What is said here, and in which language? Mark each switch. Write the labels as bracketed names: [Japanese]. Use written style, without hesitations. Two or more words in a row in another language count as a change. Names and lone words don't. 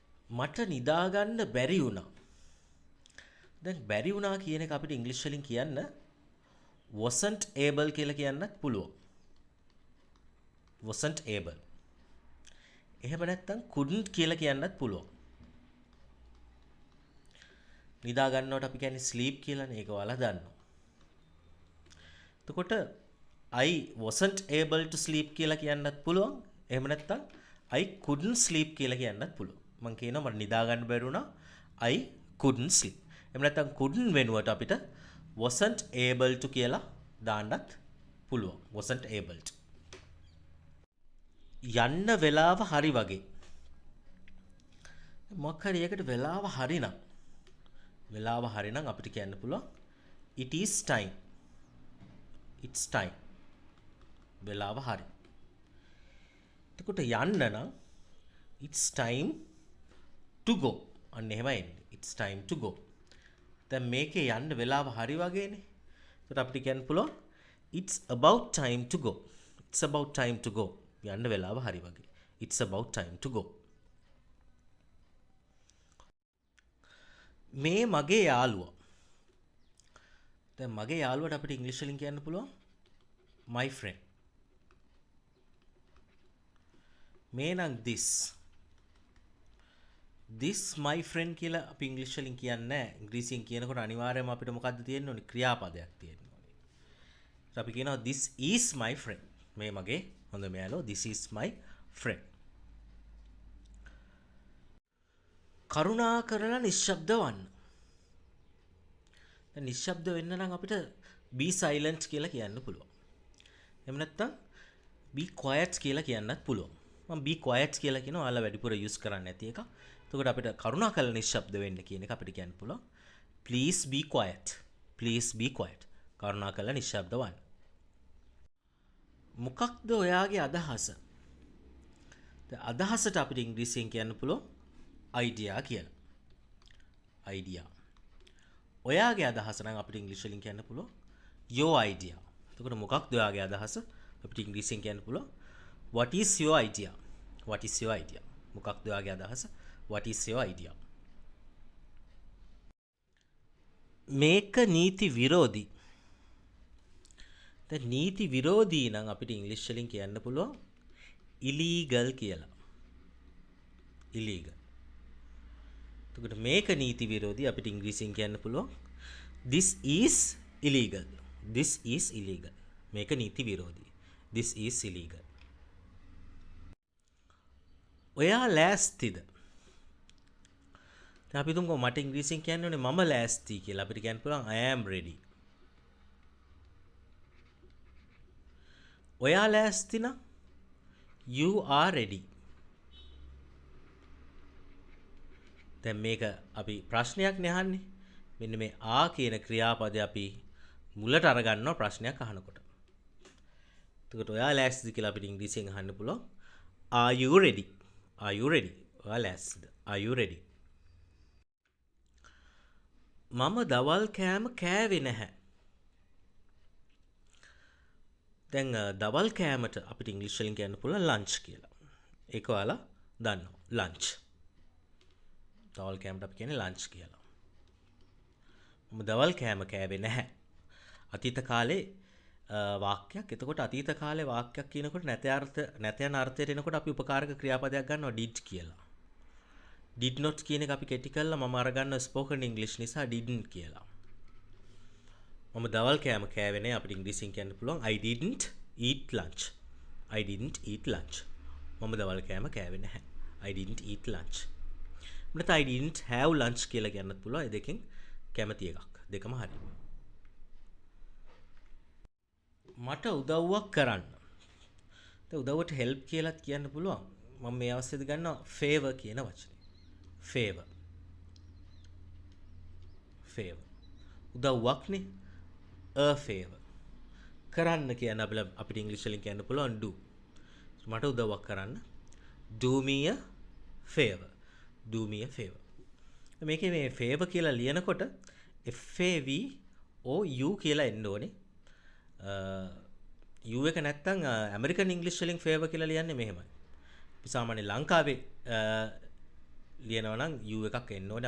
[Sinhala] මට නිදාගන්න බැරි වුණා. දැන් බැරි වුණා කියන එක අපිට ඉංග්‍රීසි වලින් කියන්න [English] wasn't able [Sinhala] කියලා කියන්නත් පුළුවන්. [English] wasn't able. [Sinhala] එහෙම නැත්නම් couldn't කියලා කියන්නත් පුළුවන්. නිදා ගන්නවට අපි කියන්නේ sleep කියලානේ. ඒක ඔයාලා දන්නවා. [English] එතකොට I wasn't able to sleep [Sinhala] කියලා කියන්නත් පුළුවන්. එහෙම නැත්නම් [English] I couldn't sleep [Sinhala] කියලා කියන්නත් පුළුවන්. මම කියනවා මට නිදා ගන්න බැරි වුණා. [English] I couldn't sleep. [Sinhala] එහෙම නැත්නම් couldn't වෙනුවට අපිට [English] wasn't able to [Sinhala] කියලා දාන්නත් පුළුවන්. [English] wasn't able to. [Sinhala] යන්න වෙලාව හරි වගේ. මොකක් හරි එකකට වෙලාව හරිනම් අපිට කියන්න පුළුවන් [English] it is time. it's time. [Sinhala] වෙලාව හරි. එතකොට යන්න නම් [English] it's time to go. [Sinhala] අන්න එහෙමයි එන්නේ. [English] it's time to go. [Sinhala] දැන් මේකේ යන්න වෙලාව හරි වගේනේ. එතකොට අපිට කියන්න පුළුවන් [English] it's about time to go. it's about time to go. [Sinhala] යන්න වෙලාව හරි වගේ. [English] it's about time to go. [Sinhala] මේ මගේ යාළුවා. දැන් මගේ යාළුවට අපිට ඉංග්‍රීසි වලින් කියන්න පුළුවන් [English] my friend. [Sinhala] මේ නම් [English] this my friend [Sinhala] කියලා අපි ඉංග්‍රීසි වලින් කියන්නේ නැහැ. ඉංග්‍රීසියෙන් කියනකොට අනිවාර්යයෙන්ම අපිට මොකද්ද තියෙන්න ඕනේ? ක්‍රියාපදයක් තියෙන්න ඕනේ. අපි කියනවා [English] this is my friend. [Sinhala] මේ මගේ හොඳම යාළුවා. [English] this is my friend. [Sinhala] කරුණා කරලා නිශ්ශබ්ද වන්න. දැන් නිශ්ශබ්ද වෙන්න නම් අපිට [English] be silent [Sinhala] කියලා කියන්න පුළුවන්. එහෙම නැත්නම් [English] be quiet [Sinhala] කියලා කියන්නත් පුළුවන්. මම [English] be quiet [Sinhala] කියලා කියනවා. ඔයාලා වැඩිපුර use කරන්නේ නැති එක. එතකොට අපිට කරුණා කරලා නිශ්ශබ්ද වෙන්න කියන එක අපිට කියන්න පුළුවන්. [English] please be quiet. please be quiet. [Sinhala] කරුණා කරලා නිශ්ශබ්ද වන්න. මොකක්ද ඔයාගේ අදහස? දැන් අදහසට අපිට ඉංග්‍රීසියෙන් කියන්න පුළුවන් idea කියලා. idea. ඔයාගේ අදහස නම් අපිට ඉංග්‍රීසි වලින් කියන්න පුළුවන් [English] your idea. [Sinhala] එතකොට මොකක්ද ඔයාගේ අදහස? අපිට ඉංග්‍රීසියෙන් කියන්න පුළුවන් [English] what is your idea? what is your idea? [Sinhala] මොකක්ද ඔයාගේ අදහස? [English] what is your idea? [Sinhala] මේක නීති විරෝධී. දැන් නීති විරෝධී නම් අපිට ඉංග්‍රීසි වලින් කියන්න පුළුවන් illegal කියලා. illegal. එතකොට මේක නීති විරෝධී අපිට ඉංග්‍රීසියෙන් කියන්න පුළුවන් [English] this is illegal. this is illegal. [Sinhala] මේක නීති විරෝධී. [English] this is illegal. [Sinhala] ඔයා ලෑස්තිද? දැන් අපි තුමුකෝ මට ඉංග්‍රීසියෙන් කියන්න ඕනේ මම ලෑස්ති කියලා. අපිට කියන්න පුළුවන් [English] I am ready. [Sinhala] ඔයා ලෑස්ති නම් [English] you are ready. [Sinhala] දැන් මේක අපි ප්‍රශ්නයක් නහන්නේ. මෙන්න මේ ආ කියන ක්‍රියාපදය අපි මුලට අරගන්නවා ප්‍රශ්නයක් අහනකොට. එතකොට ඔයා ලෑස්තිද කියලා අපිට ඉංග්‍රීසියෙන් අහන්න පුළුවන් [English] are you ready? are you ready? [Sinhala] ඔයා ලෑස්තිද? [English] are you ready? [Sinhala] මම දවල් කෑම කෑවේ නැහැ. දැන් දවල් කෑමට අපිට ඉංග්‍රීසි වලින් කියන්න පුළුවන් lunch කියලා. ඒක ඔයාලා දන්නවා. lunch. දවල් කෑමට අපි කියන්නේ lunch කියලා. මම දවල් කෑම කෑවේ නැහැ. අතීත කාලේ වාක්‍යයක්. එතකොට අතීත කාලේ වාක්‍යයක් කියනකොට නැතයන් අර්ථයට එනකොට අපි උපකාරක ක්‍රියාපදයක් ගන්නවා did කියලා. [English] did not [Sinhala] කියන එක අපි කෙටි කරලා මම අරගන්නවා [English] spoken english [Sinhala] නිසා didn't කියලා. මම දවල් කෑම කෑවේ නැහැ. අපිට ඉංග්‍රීසියෙන් කියන්න පුළුවන් [English] I didn't eat lunch. I didn't eat lunch. [Sinhala] මම දවල් කෑම කෑවේ නැහැ. [English] I didn't eat lunch. [Sinhala] නැත්නම් [English] I didn't have lunch [Sinhala] කියලා කියන්නත් පුළුවන්. ඒ දෙකෙන් කැමති එකක්. දෙකම හරි. මට උදව්වක් කරන්න. දැන් උදව්වට help කියලාත් කියන්න පුළුවන්. මම මේ අවස්ථාවේ ගන්නවා favor කියන වචනේ. favor. favor. උදව්වක්නේ. [English] a favor. [Sinhala] කරන්න කියන අපිට ඉංග්‍රීසි වලින් කියන්න පුළුවන් do. මට උදව්වක් කරන්න. [English] do me a favor. do me a favor. [Sinhala] මේකේ මේ favor කියලා ලියනකොට FAVOU කියලා එන්න ඕනේ. U එක නැත්තම් ඇමරිකන් ඉංග්‍රීසි වලින් favor කියලා ලියන්නේ මෙහෙමයි. අපි සාමාන්‍ය ලංකාවේ ලියනවා නම් U එකක් එන්න ඕනේ.